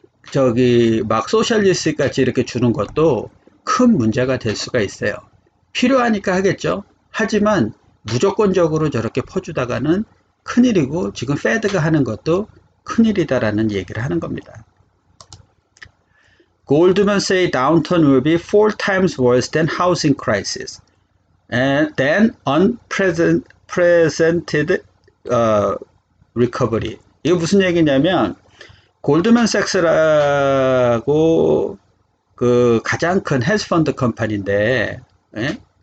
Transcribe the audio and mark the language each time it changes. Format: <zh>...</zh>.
<ko>저기 막 소셜리스트 같이 이렇게 주는 것도 큰 문제가 될 수가 있어요. 필요하니까 하겠죠. 하지만 무조건적으로 저렇게 퍼주다가는 큰일이고 지금 페드가 하는 것도 큰일이다라는 얘기를 하는 겁니다.</ko> <en>Goldman say downturn will be 4 times worse than housing crisis and then unprecedented recovery.</en> <ko>이거 무슨 얘기냐면 골드만삭스라고 그 가장 큰 헤지펀드 컴퍼니인데 예?</ko>